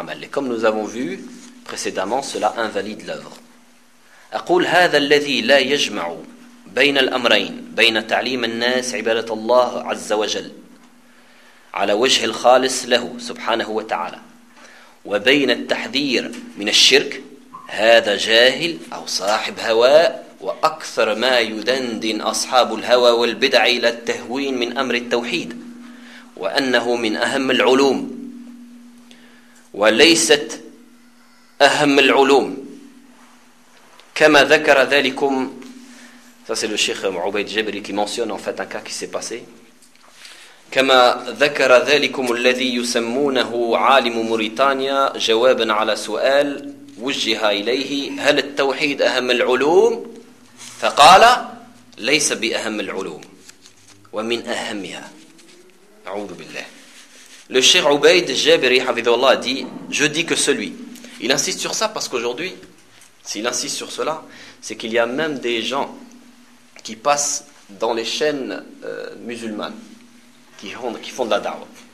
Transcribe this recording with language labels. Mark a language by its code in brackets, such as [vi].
[fr] Comme nous avons vu précédemment, cela invalide l'œuvre. [ar] أقول هذا الذي لا يجمع بين الأمرين بين تعليم الناس عبادة الله عز وجل على وجه الخالص له سبحانه وتعالى وبين التحذير من الشرك هذا جاهل أو صاحب هواء وأكثر ما يدندن أصحاب الهوى والبدع إلى التهوين من أمر التوحيد وأنه من أهم العلوم وليست أهم العلوم كما ذكر ذلكم. [fr] Ça c'est le Cheikh Ubayd Jabri qui mentionne en fait un cas qui s'est passé. [ar] كما ذكر ذلكم الذي يسمونه عالم موريتانيا جوابا على سؤال وجه إليه هل التوحيد أهم العلوم فقال ليس بأهم العلوم ومن أهمها. [fr] Le Cheikh Ubayd Jabri Hafidhullah dit, je dis que celui, il insiste sur ça parce qu'aujourd'hui, s'il insiste sur cela, c'est qu'il y a même des gens qui passent dans les chaînes musulmanes, qui font de la da'wah.